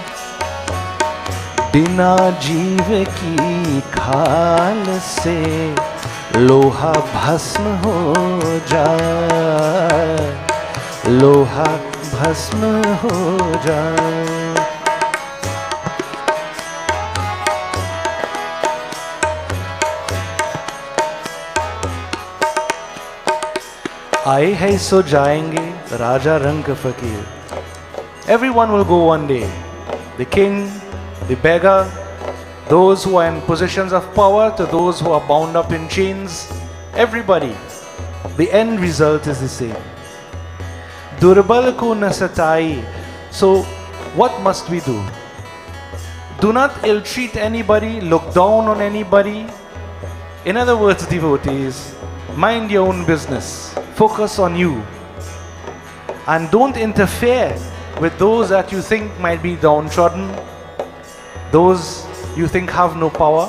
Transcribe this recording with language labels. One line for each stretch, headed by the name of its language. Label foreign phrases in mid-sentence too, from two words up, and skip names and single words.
Hindi: बिना जीव की खाल से लोहा भस्म हो जाए, लोहा भस्म हो जाए। आए हैं सो जाएंगे, राजा रंग फकीर।
English: Everyone will go one day. The king, the beggar, those who are in positions of power to those who are bound up in chains, everybody. The end result is the same.
Hindi: दुर्बल को न सताइ.
English: So what must we do? Do not ill-treat anybody, look down on anybody. In other words, devotees, mind your own business. Focus on you. And don't interfere with those that you think might be downtrodden, those you think have no power.